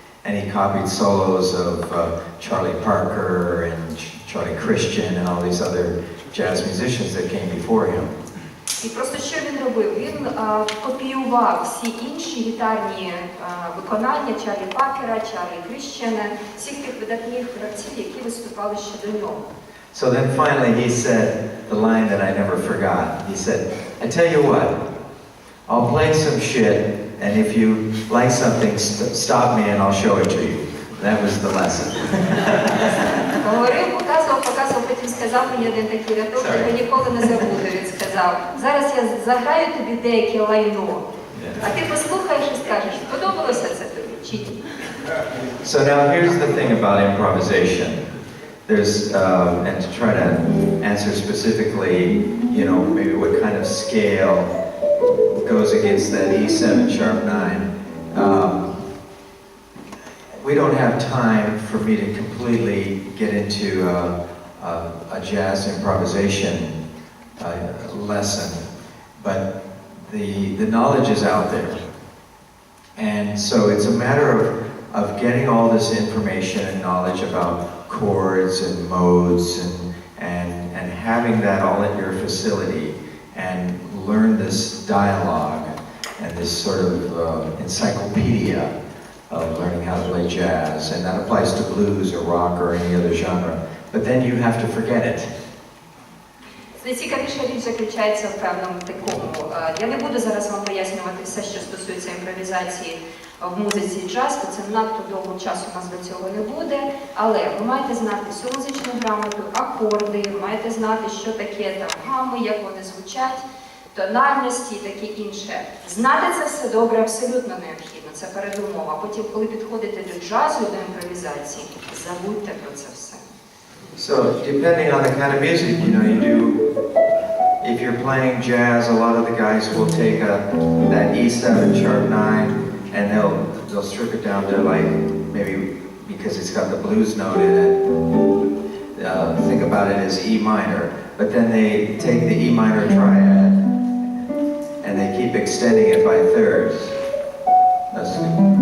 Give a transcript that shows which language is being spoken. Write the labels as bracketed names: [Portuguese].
[English] And he copied solos of Charlie Parker and Charlie Christian and all these other jazz musicians that came before him. [Ukrainian] І просто що він робив? Він копіював всі інші гітарні виконання Чарлі Паркера, Чарлі Кріщена, всіх тих видатних гравців, які виступали ще до нього. [English] So then finally he said the line that I never forgot. He said, I tell you what, I'll play some shit, and if you like something, stop me and I'll show it to you. That was the lesson. [Ukrainian] Говорив, показував, потім сказав мені один такий рядок, який ніколи не забуду. Він сказав, зараз я заграю тобі деяке лайно, а ти послухаєш і скажеш, подобалося це тобі чи ні? [English] So now here's the thing about improvisation. There's, and to try to answer specifically, you know, maybe what kind of scale goes against that E7 sharp 9. We don't have time for me to completely get into a jazz improvisation lesson, but the knowledge is out there. And so it's a matter of getting all this information and knowledge about chords and modes and having that all at your facility and learn this dialogue and this sort of encyclopedia of learning how to play jazz, and that applies to blues or rock or any other genre, but then you have to forget it. [Ukrainian] Найцікавіша річ заключається в певному такому. Я не буду зараз вам пояснювати все, що стосується імпровізації в музиці джаз, бо це надто довго часу у нас до цього не буде, але ви маєте знати всю музичну грамоту, акорди, маєте знати, що таке там гами, як вони звучать, тональності і таке інше. Знати це все добре абсолютно необхідно, це передумова. Потім, коли підходите до джазу, до імпровізації, забудьте про це все. [English] So, depending on the kind of music, you know, if you're playing jazz, a lot of the guys will take that E7 sharp 9 and they'll strip it down to like, maybe because it's got the blues note in it, think about it as E minor, but then they take the E minor triad and they keep extending it by thirds. That's good.